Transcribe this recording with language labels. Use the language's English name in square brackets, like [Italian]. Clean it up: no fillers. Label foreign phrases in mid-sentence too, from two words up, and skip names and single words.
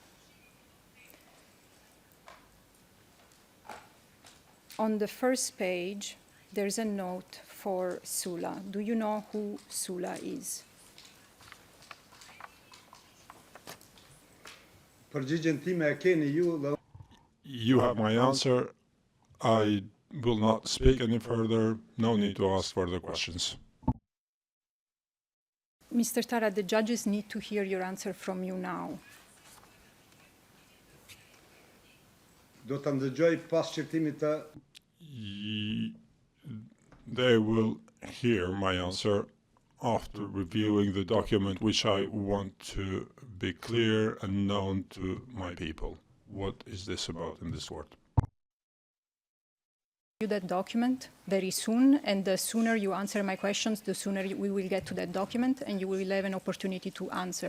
[English] On the first page, there's a note for Sula. Do you know who Sula is? [Albanian] Përgjigjen time e keni ju. [English] You have my answer. I will not speak any further. No need to ask further questions. Mr. Tara, the judges need to hear your answer from you now. [Albanian] Do ta ndëgjoj pas shqirtimit të [English] They will hear my answer after reviewing the document, which I want to be clear and known to my people. What is this about in this court? That document very soon, and the sooner you answer my questions, the sooner we will get to that document and you will have an opportunity to answer.